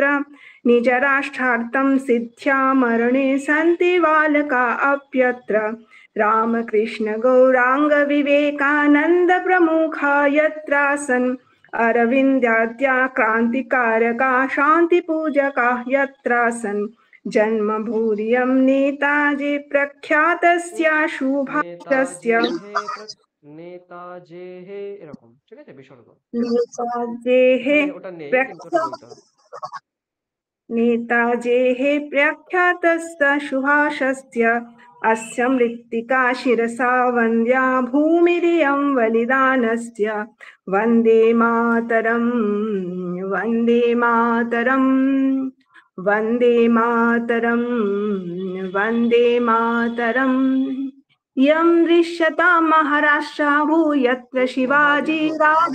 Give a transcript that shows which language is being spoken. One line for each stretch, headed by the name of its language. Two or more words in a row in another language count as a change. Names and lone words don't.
Sanskrit: निजराष्ट्रार्थं सिद्ध्या मरणे सन्ति बालका अप्यत्र रामकृष्ण गौरांग विवेकानंद प्रमुखा यत्रासन् अरविंदाद्या क्रांतिकारका शांति पूजका यत्रासन् जन्मभूरियं नेताजी प्रख्यातस्य सुभाषस्य
Bangla: নেতাজেহ এরকম ঠিক আছে বিসর্গ
Sanskrit: नेताजेः
Bangla: ওটা নেই কিন্তু ওটা বলতে হবে
Sanskrit: नेताजेः प्रख्यातस्य सुभाषस्य अस्य मृत्तिका शिरसा वन्द्या भूमिरियं बलिदानस्य वन्दे मातरं वन्दे मातरं वन्दे मातरं वन्दे मातरं यं दृश्यतां महाराष्ट्राभू यत्र शिवाजी राज